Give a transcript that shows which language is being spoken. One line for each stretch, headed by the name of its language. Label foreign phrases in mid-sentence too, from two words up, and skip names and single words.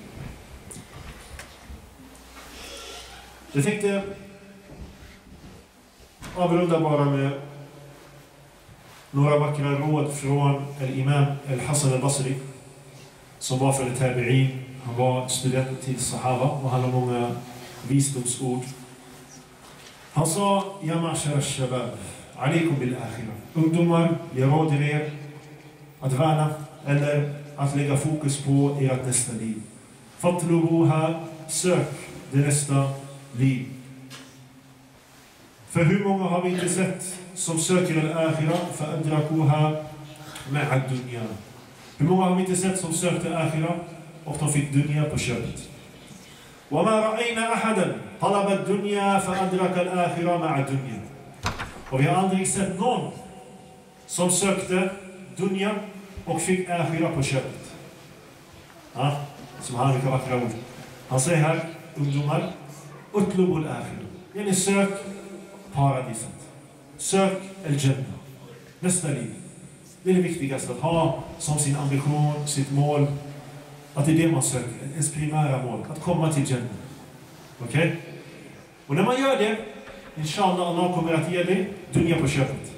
Swedish: Jag tänkte avrunda bara med några vackra råd från Imam Al-Hassan Al-Basri, som var från tabi'in. Han var student till sahaba och han har många visdomsord.
Arabic: Han sa: يا معشر الشباب عليكم بالآخرة.
Swedish: Ungdomar, jag råder er att värna eller att lägga fokus på ert nästa liv. Fatlubuha, sök det nästa liv. För hur många har vi inte sett som söker al-akhirah för
Arabic: أدركها مع الدنيا?
Swedish: Hur många har vi inte sett som sökte akhirah och de fick dunya på köpet?
Arabic: وما رأينا أحدا طلب الدنيا فأدرك الآخرة مع الدنيا.
Swedish: Och vi har aldrig sett någon som sökte dunya och fick akhirah på köpet. Ja, som har mycket vackra ord. Han säger här, ungdomar,
Arabic: اطلبوا الآخرة.
Swedish: Yani sök paradiset. Sök al-jannah. Nästa liv. Det är det viktigaste, att ha som sin ambition, sitt mål, att det är det man söker, ens primära mål, att komma till Jannah. Okej? Och när man gör det, inshallah, Allah kommer att ge dig dunya på köpet.